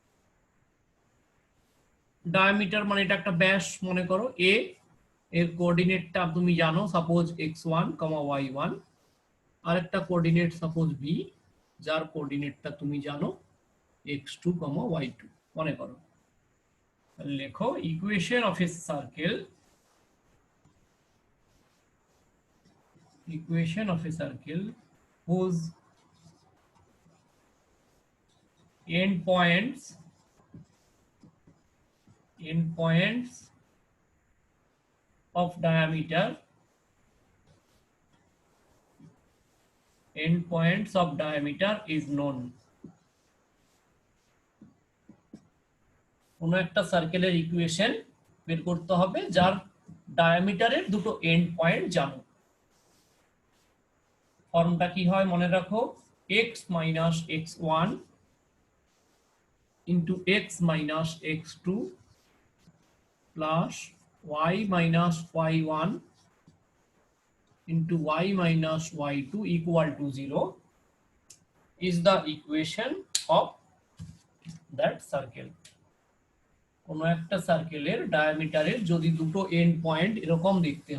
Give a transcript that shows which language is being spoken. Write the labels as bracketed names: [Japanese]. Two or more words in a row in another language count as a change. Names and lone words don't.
[Bangla] ডায়ামিটার মানে এটা একটা ব্যাস, মনে করো এ, এর কোঅর্ডিনেটটা তুমি জানো, সাপোজ x1, y1, আর একটা কোঅর্ডিনেট সাপোজ বি, যার কোঅর্ডিনেটটা তুমি জানো x2, y2 মনে করো। [English] লেখো equation of a circle, equation of a circle whose endpoints of diameter is known. [Bangla] কোনো একটা সার্কেলের ইকুয়েশন বের করতে হবে যার ডায়ামিটারের দুটো [English] end point [Bangla] জানো। ফর্মটা কি হয় মনে রাখো, [English] x minus x1 into x minus x2 plus y minus y1 into y minus y2 equal to 0 is the equation of that circle. [Bangla] কোনো একটা সার্কেলের ডায়ামিটারের যদি দুটো [English] end point [Bangla] এরকম দেখতে